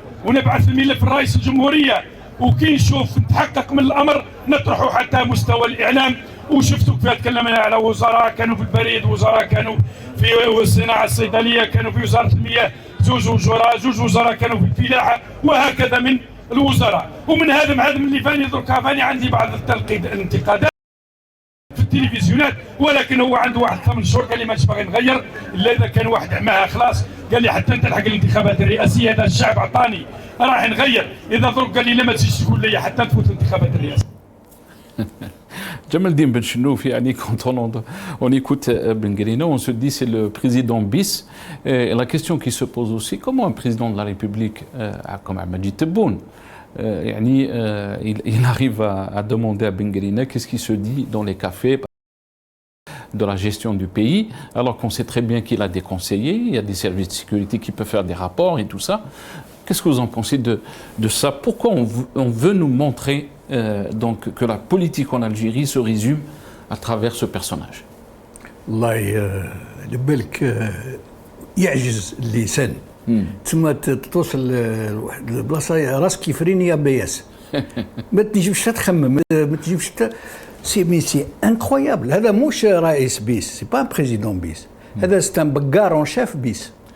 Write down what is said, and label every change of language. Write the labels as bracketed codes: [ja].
[ar] ونبعث الملف لرئيس الجمهوريه وكي نشوف نتحقق من الامر نطرحه حتى مستوى الاعلام وشفتوا كيف تكلمنا على وزراء كانوا في البريد وزراء كانوا في الصناعه الصيدليه كانوا في وزاره المياه جوج وزراء كانوا في الفلاحه وهكذا من الوزراء ومن هذا اللي فاني دركا فاني عندي بعض الانتقادات في التلفزيونات ولكن هو عنده واحد 8 شهور قال لي مانيش باغي نغير الا اذا كان واحد عماها خلاص قال لي حتى انت تلحق الانتخابات الرئاسيه هذا الشعب عطاني راح نغير اذا درك قال لي لا ما تجيش تقول لي حتى تفوت الانتخابات الرئاسيه [fr] Jamaldine Benchenouf, quand on écoute Benguerine, on se dit c'est le président bis. Et la question qui se pose aussi, comment un président de la République, comme Ahmed Tebboune, il arrive à demander à Benguerine qu'est-ce qui se dit dans les cafés de la gestion du pays, alors qu'on sait très bien qu'il a des conseillers, il y a des services de sécurité qui peuvent faire des rapports et tout ça. Qu'est-ce que vous en pensez de ça? Pourquoi on veut nous montrer donc que la politique en Algérie se résume à travers ce personnage? [ar] الله يبالك يعجز اللسان ثم توصل لواحد البلاصه راسك يفرين يا بياس ما تجيبش تخمم ما تجيبش [fr] سي انكرويابل [ar] هذا مش رئيس بيس [fr] سي با ان بريزيدون بيس [ar] هذا [fr] سي ان بقار اون شيف بيس